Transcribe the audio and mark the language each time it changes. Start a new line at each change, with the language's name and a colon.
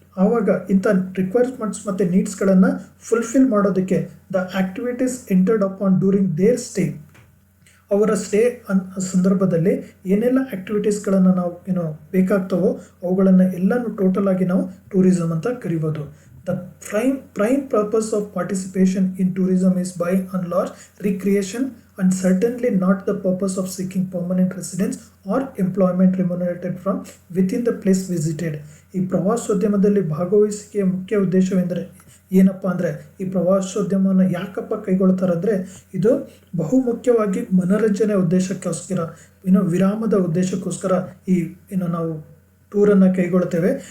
Kannada: ಆವಾಗ ಇಂಥ ರಿಕ್ವೈರ್ಮೆಂಟ್ಸ್ ಮತ್ತು ನೀಡ್ಸ್ಗಳನ್ನು ಫುಲ್ಫಿಲ್ ಮಾಡೋದಕ್ಕೆ
English: the activities entered upon during their stay,
Kannada: ಅವರ ಸ್ಟೇ ಸಂದರ್ಭದಲ್ಲಿ ಏನೆಲ್ಲ ಆ್ಯಕ್ಟಿವಿಟೀಸ್ಗಳನ್ನು ನಾವು ಬೇಕಾಗ್ತವೋ ಅವುಗಳನ್ನು ಎಲ್ಲನೂ ಟೋಟಲ್ ಆಗಿ ನಾವು ಟೂರಿಸಂ ಅಂತ ಕರಿಬೋದು.
English: The prime purpose of participation in tourism is by and large recreation and certainly not the purpose of seeking permanent residence or employment remunerated from within the place visited.
Kannada: ಈ ಪ್ರವಾಸೋದ್ಯಮದಲ್ಲಿ ಭಾಗವಹಿಸಿಕೆಯ ಮುಖ್ಯ ಉದ್ದೇಶವೆಂದರೆ ಏನಪ್ಪ ಅಂದರೆ, ಈ ಪ್ರವಾಸೋದ್ಯಮವನ್ನು ಯಾಕಪ್ಪ ಕೈಗೊಳ್ತಾರೆ ಅಂದರೆ, ಇದು ಬಹುಮುಖ್ಯವಾಗಿ ಮನೋರಂಜನೆ ಉದ್ದೇಶಕ್ಕೋಸ್ಕರ, ವಿರಾಮದ ಉದ್ದೇಶಕ್ಕೋಸ್ಕರ ಈ ನಾವು ಟೂರನ್ನು ಕೈಗೊಳ್ತೇವೆ.